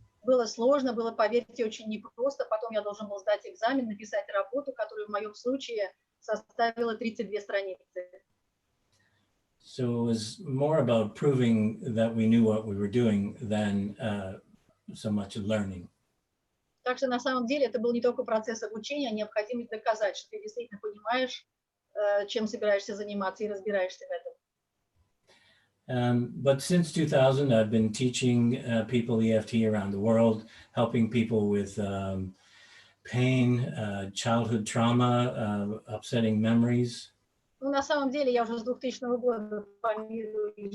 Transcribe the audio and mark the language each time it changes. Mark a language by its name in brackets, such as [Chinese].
[Russian] Было сложно, было, поверьте, очень непросто. Потом я должен был сдать экзамен, написать работу, которая в моем случае составила 32 страницы. [English] So it was more about proving that we knew what we were doing than so much learning. [Russian] Так что на самом деле это был не только процесс обучения, а необходимость доказать, что ты действительно понимаешь, чем собираешься заниматься и разбираешься в этом. [English] But since 2000, I've been teaching people EFT around the world, helping people with pain, childhood trauma, upsetting memories. [Russian] Ну, на самом деле, я уже с 2000 года по миру